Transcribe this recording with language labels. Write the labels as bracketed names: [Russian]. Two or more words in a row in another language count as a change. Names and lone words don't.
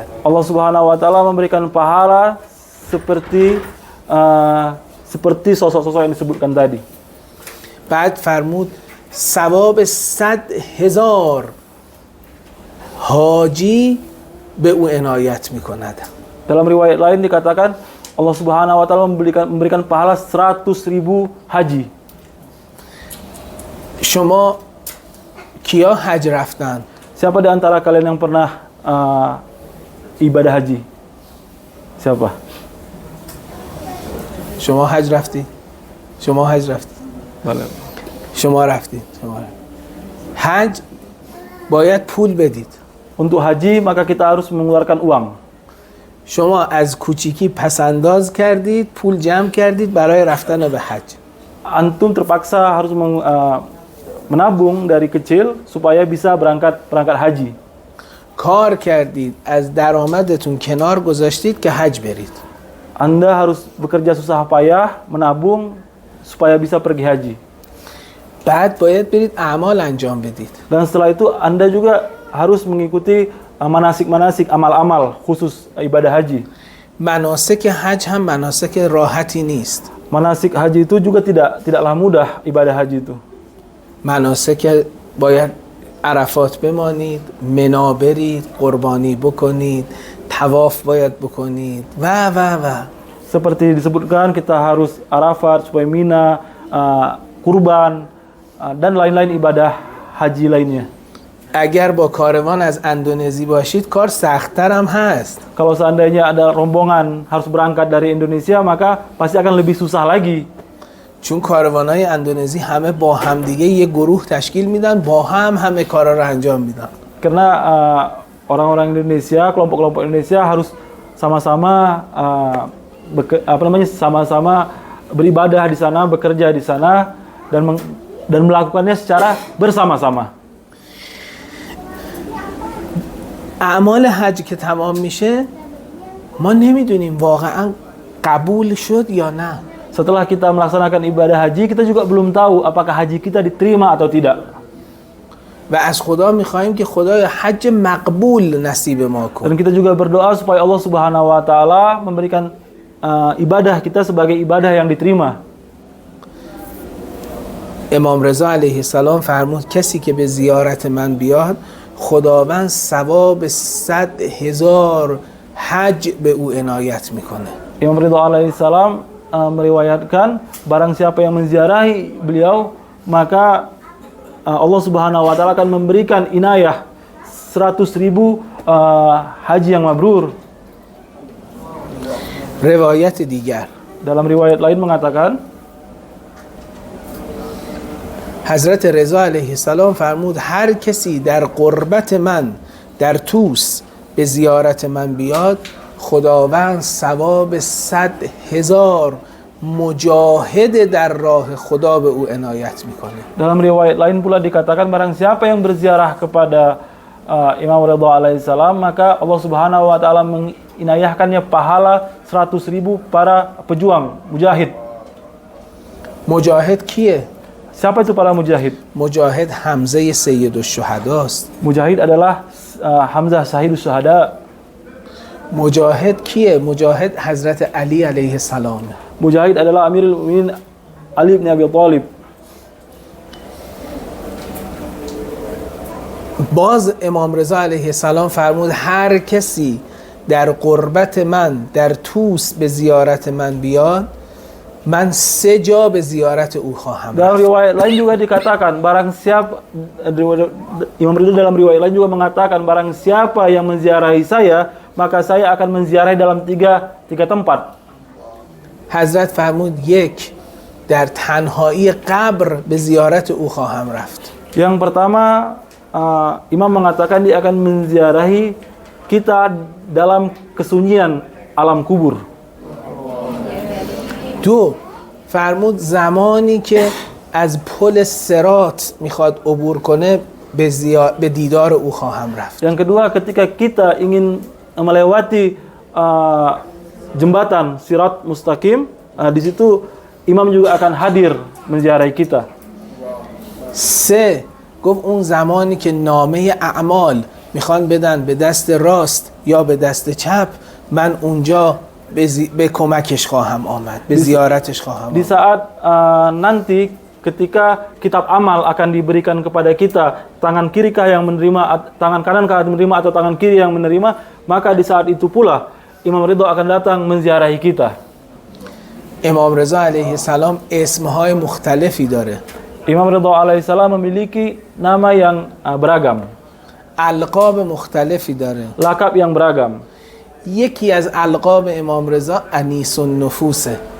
[Arabic] الله سبحانه و تعالى [Indonesian] memberikan pahala seperti sosok-sosok yang disebutkan tadi. [Persian] بعد فرمود ثواب 100,000 حاجی به او عنایت میکند. [Indonesian] Dalam riwayat lain dikatakan [Arabic] الله سبحانه و تعالى [Indonesian] memberikan pahala 100,000 haji. [Persian] شما کیا حج رفتن؟ [Indonesian] Siapa di antara kalian yang pernah ibadah haji? Siapa? [Persian] شما حج رفتی؟ شما حج رفتی؟ شما رفتی؟ حج باید پول بدید. [Indonesian] Untuk haji maka kita harus mengeluarkan uang. [Persian] شما از کوچیکی پسنداز کردید، پول جمع کردید برای رفتن به حج. [Indonesian] Antum terpaksa harus menabung dari kecil supaya bisa berangkat haji. [Persian] کار کردید، از درآمدتون کنار گذاشتید که حج برید. [Indonesian] Anda harus bekerja susah payah menabung supaya bisa pergi haji. [Persian] بعد باید برید اعمال انجام بدید. [Indonesian] Dan setelah itu Anda juga harus mengikuti manasik-manasik, amal-amal khusus ibadah haji. [Persian] مناسک حج هم مناسک راحتی نیست. [Indonesian] Manasik haji itu juga tidaklah mudah ibadah haji itu. [Persian] مناسک باید عرفات بمانید، منا برید، قربانی بکنید، طواف باید بکنید و. [Indonesian] Seperti disebutkan kita harus Arafat supaya Mina, kurban dan lain-lain ibadah haji lainnya. [Persian] اگر با کاروان از اندونزی باشید کار سخت‌تر هم هست. [Indonesian] Kalau seandainya ada rombongan harus berangkat dari Indonesia, maka pasti akan lebih susah lagi. [Persian] چون کاروان‌های اندونزی همه با همدیگه یه گروه تشکیل میدن، با همه کارا رو انجام میدن. [Indonesian] Karena orang-orang Indonesia, kelompok-kelompok Indonesia harus sama-sama sama-sama beribadah di sana, bekerja di sana dan melakukannya secara bersama-sama. [Persian] اعمال حج که تمام میشه ما نمیدونیم واقعا قبول شد یا نه. [Indonesian] Setelah kita melaksanakan ibadah haji, kita juga belum tahu apakah haji kita diterima atau tidak. [Persian] و از خدا میخوایم که خدای حج مقبول نصیب ما کن. [Indonesian] Dan kita juga berdoa supaya [Arabic] الله سبحانه و تعالى [Indonesian] memberikan ibadah kita sebagai ibadah yang diterima. [Persian] امام رضا [Arabic] علیه السلام [Persian] فرمود کسی که به زیارت من بیاد خداوند ثواب 100,000 حج به او عنایت میکنه. [Indonesian] Imam Ridha alaihissalam meriwayatkan barang siapa yang menziarahi beliau maka [Arabic] الله سبحانه و تعالى [Indonesian] akan memberikan inayah 100,000 haji yang mabrur. [Persian] روایت دیگر [Indonesian] Dalam riwayat lain mengatakan [Persian] حضرت رضا [Arabic] علیه السلام [Persian] فرمود هر کسی در قربت من در توس به زیارت من بیاد خداوند ثواب 100,000 مجاهد در راه خدا به او عنایت میکنه. [Indonesian] Dalam riwayat lain pula dikatakan barang siapa yang berziarah kepada Imam Ridha alaihissalam maka [Arabic] الله سبحانه و تعالى [Indonesian] menginayahkannya pahala 100,000 para pejuang mujahid. [Persian] مجاهد کیه؟ [Indonesian] Siapa itu para mujahid? [Persian] مجاهد حمزه [Arabic] سید الشهدا [Persian] است. [Indonesian] Mujahid adalah Hamzah [Arabic] شهيد الشهداء. [Persian] مجاهد کیه؟ مجاهد حضرت علی [Arabic] علیه السلام. [Indonesian] Mujahid adalah Amirul Mukminin Ali bin Abi Thalib. [Persian] باز امام رضا [Arabic] علیه السلام [Persian] فرمود هر کسی در قربت من در توس به زیارت من بیاد من 3 جا به زیارت او خواهم [Indonesian] Dalam [Persian] رفت. [Indonesian] riwayat lain juga dikatakan barang siapa Imam Ridha dalam riwayat lain juga mengatakan barang siapa yang menziarahi saya maka saya akan menziarahi dalam tiga tempat. [Persian] حضرت فرمود 1 در تنهایی قبر به زیارت او خواهم رفت. [Indonesian] Yang pertama Imam mengatakan dia akan menziarahi kita dalam kesunyian alam kubur. [Persian] 2 فرمود زمانی که از پل صراط میخواد عبور کنه به دیدار او خواهم رفت. [Indonesian] Yang kedua ketika kita ingin melewati jembatan Sirat Mustaqim, di situ imam juga akan hadir menziarahi kita. [Persian] 3 گفت اون زمانی که نامه اعمال میخوان بدن به دست راست یا به دست چپ من اونجا به کمکش خواهم آمد، به زیارتش خواهم [Indonesian] Di [Persian] آمد. [Indonesian] saat nanti ketika kitab amal akan diberikan kepada kita, tangan kirikah yang menerima, tangan kanankah yang menerima atau tangan kiri yang menerima, maka di saat itu pula Imam Ridha akan datang menziarahi kita. [Persian] امام رضا [Arabic] علیه السلام [Persian] اسمهای مختلفی داره. [Indonesian] Imam Ridha alaihissalam memiliki nama yang beragam, [Persian] القاب مختلفی داره. [Indonesian] lakab yang beragam. [Persian] یکی از القاب امام رضا انیس النفوسه.